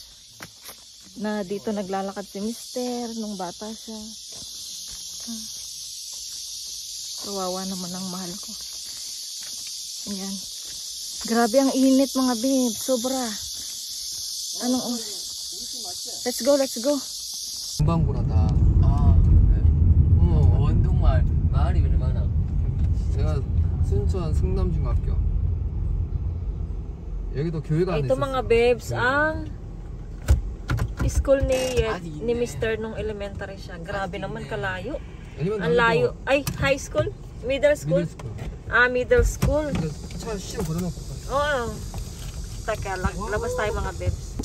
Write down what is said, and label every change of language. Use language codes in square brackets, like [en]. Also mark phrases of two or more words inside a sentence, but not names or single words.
[tl] Na dito naglalakad si Mr. nung bata siya. Kawawa naman ang mahal ko. Ayan. Grabe ang init mga babe. Sobra. Anong oras? [en] Let's go, let's go. [ko] 금방보다 그래? 원동말 마을이 왜 많아? 내가 순천 승남중학교. 여기도 교회가 안에 [tl] Ito [ko] 있었어. [tl] mga babes, ang school ni Mr. nung elementary siya. Grabe naman kalayo. [ko] 아니면 [tl] Ang layo. Ay, [en] high school? Middle school? Middle school. [ko] 차 시험 걸어놓고. [tl] Oo. Teka, labas tayo mga babes.